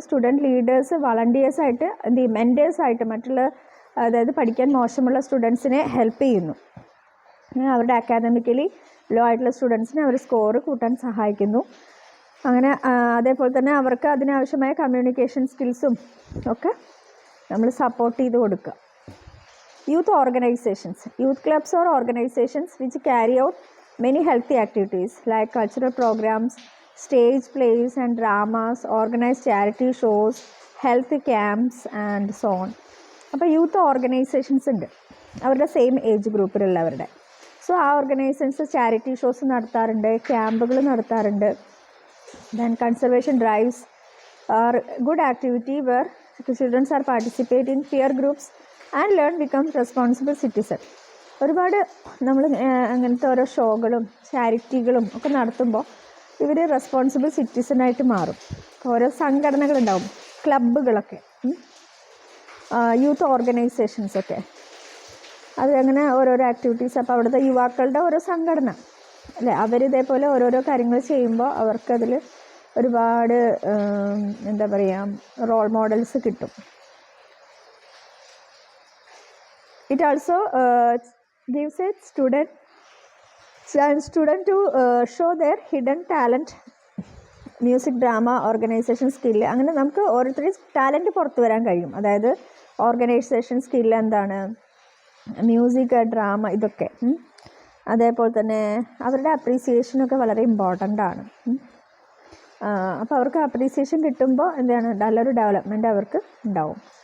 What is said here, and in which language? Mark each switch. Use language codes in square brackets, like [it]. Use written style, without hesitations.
[ml] Student leaders വളണ്ടിയേഴ്സായിട്ട് എന്ത് ചെയ്യും, മെൻറ്റേഴ്സായിട്ട് മറ്റുള്ള അതായത് പഠിക്കാൻ മോശമുള്ള സ്റ്റുഡൻസിനെ ഹെൽപ്പ് ചെയ്യുന്നു. അവരുടെ അക്കാദമിക്കലി ലോ ആയിട്ടുള്ള സ്റ്റുഡൻസിനെ അവർ സ്കോർ കൂട്ടാൻ സഹായിക്കുന്നു. അങ്ങനെ അതേപോലെ തന്നെ അവർക്ക് അതിനാവശ്യമായ കമ്മ്യൂണിക്കേഷൻ സ്കിൽസും ഒക്കെ നമ്മൾ സപ്പോർട്ട് ചെയ്ത് കൊടുക്കുക. [en] Youth organisations, youth clubs or organisations which carry out many healthy activities like cultural programs, stage plays and dramas, organize charity shows, health camps and so on. [ml] അപ്പോൾ യൂത്ത് ഓർഗനൈസേഷൻസ് ഉണ്ട് അവരുടെ same age ഗ്രൂപ്പിലുള്ളവരുടെ. So ആ organisations charity shows നടത്താറുണ്ട്, ക്യാമ്പുകൾ നടത്താറുണ്ട്. [en] Then conservation drives are good activity where childrens are participate in peer groups and learn becomes responsible citizen. [ml] ഒരുപാട് നമ്മൾ അങ്ങനത്തെ ഓരോ ഷോകളും ചാരിറ്റികളും ഒക്കെ നടത്തുമ്പോൾ ഇവർ റെസ്പോൺസിബിൾ സിറ്റിസണായിട്ട് മാറും. ഓരോ സംഘടനകളുണ്ടാവും, ക്ലബ്ബുകളൊക്കെ, യൂത്ത് ഓർഗനൈസേഷൻസൊക്കെ, അത് അങ്ങനെ ഓരോരോ ആക്ടിവിറ്റീസ്. അപ്പോൾ അവിടുത്തെ യുവാക്കളുടെ ഓരോ സംഘടന അല്ലേ, അവരിതേപോലെ ഓരോരോ കാര്യങ്ങൾ ചെയ്യുമ്പോൾ അവർക്കതിൽ ഒരുപാട് എന്താ പറയുക, റോൾ മോഡൽസ് കിട്ടും. [en] It also gives a student to show their hidden talent, music, drama, organisation skill. [ml] അങ്ങനെ നമുക്ക് ഓരോരുത്തരും ടാലൻറ്റ് പുറത്തു വരാൻ കഴിയും. അതായത് ഓർഗനൈസേഷൻ സ്കില്ല് എന്താണ്, മ്യൂസിക്, ഡ്രാമ, ഇതൊക്കെ. അതേപോലെ തന്നെ അവരുടെ അപ്രീസിയേഷനൊക്കെ വളരെ ഇമ്പോർട്ടൻ്റ് ആണ്. അപ്പോൾ അവർക്ക് അപ്രീസിയേഷൻ കിട്ടുമ്പോൾ എന്താണ്, നല്ലൊരു ഡെവലപ്മെൻറ്റ് അവർക്ക് ഉണ്ടാവും.